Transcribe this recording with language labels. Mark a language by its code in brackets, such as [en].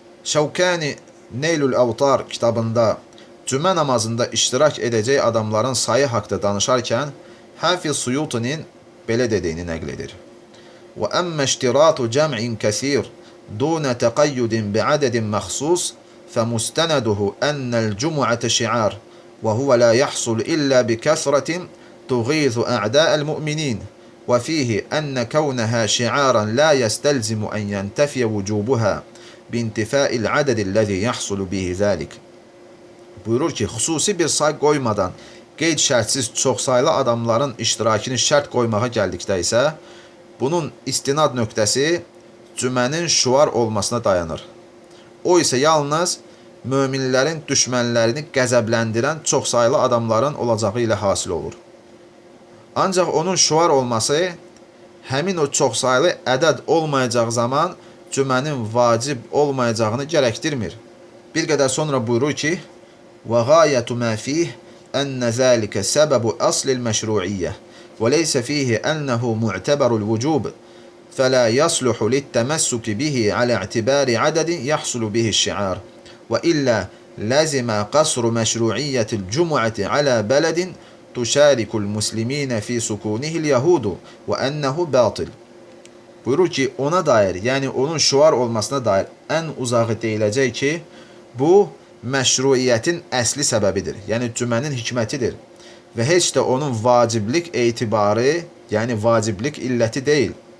[az] Şəvkəni Neylül Əvtar kitabında cümə namazında iştirak edəcək adamların sayı haqda danışarkən Hafiz Suyutinin belə dediyini nəql edir. [ar] Və əmmə iştiratu cəm'in kəsir dunə təqayyudin bi'ədədin məxsus فمستنده أن الجمعة شعار وهو لا يحصل إلا بكثرة تغيظ أعداء المؤمنين وفيه أن كونها شعارا لا يستلزم أن ينتفي وجوبها بانتفاء العدد الذي يحصل به ذلك. [az] Buyurur ki, xüsusi bir say qoymadan qeyd şərtsiz çoxsaylı adamların iştirakını şərt qoymağa gəldikdə isə, bunun istinad nöqtəsi cümənin şuar olmasına dayanır. O isə yalnız möminlərin düşmənlərini qəzəbləndirən çoxsaylı adamların olacağı ilə hasil olur. Ancaq onun şuar olması həmin o çoxsaylı ədəd olmayacaq zaman cümənin vacib olmayacağını gərəkdirmir. Bir qədər sonra buyurur ki, [ar] وَغَايَةُ مَا فِيهِ أَنَّ ذَلِكَ سَبَبُ أَصْلِ الْمَشْرُوعِيَّةِ وَلَيْسَ فِيهِ أَنَّهُ مُعْتَبَرُ الْوُجُوبِ فَلَا يَصْلُحُ لِلتَّمَسُّكِ بِهِ عَلَى اعْتِبَارِ عَدَدٍ يَحْصُلُ بِهِ الشِّعَارِ وَإِلَّا لَزِمَ قَصْرُ مَشْرُوعِيَّةِ الْجُمُعَةِ عَلَى بَلَدٍ تُشَارِكُ الْمُسْلِمِينَ فِي سُكُونِهِ الْيَهُودُ وَأَنَّهُ باطل. [az] Buyurur ki, ona dair, yani onun şuar olmasına dair ən uzağı deyiləcək ki, bu məşruiyyətin əsli səbəbidir, yəni cümənin hikmətidir və heç də onun vaciblik etibarı, yəni vaciblik illəti deyil.